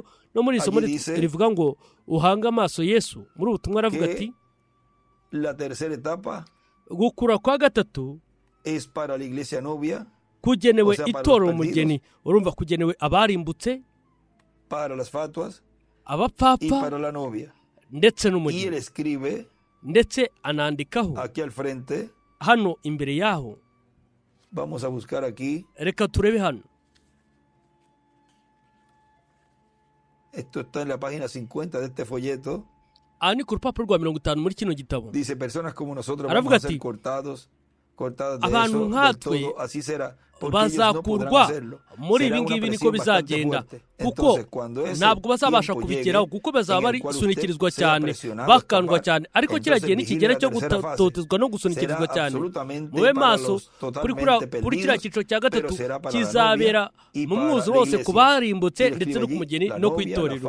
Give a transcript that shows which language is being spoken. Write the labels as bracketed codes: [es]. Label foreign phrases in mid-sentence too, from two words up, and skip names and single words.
[rw] No muri isomo rivuga ngo uhange amaso Yesu, muri ubutumwa aravuga ati gukura kwa gatatu kugenewe itorero umugeni. Urumva, kugenewe abarimbutse, abapfapfa ndetse n'umugeni. Ndetse anandikaho hano imbere yaho, reka turebe hano. [es] Esto está en la página 50 de este folleto. [rw] Ni ku rupapuro rwa 50 muri kino gitabo. [es] Dice, personas como nosotros vamos a ser cortadas de [rw] abantu nkatwe bazakurwa muri ibi ngibi. Niko bizagenda, kuko ntabwo bazabasha kubigeraho, kuko bazaba bari sunikirizwa cyane, bakandwa cyane. Ariko kiragiye n'ikigera cyo gutotezwa no gusunikirizwa cyane. Mube maso kuri kiriya cyiciro cya gatatu kizabera mu mwuzu wose, ku barimbutse ndetse no ku mugeni no ku itorero.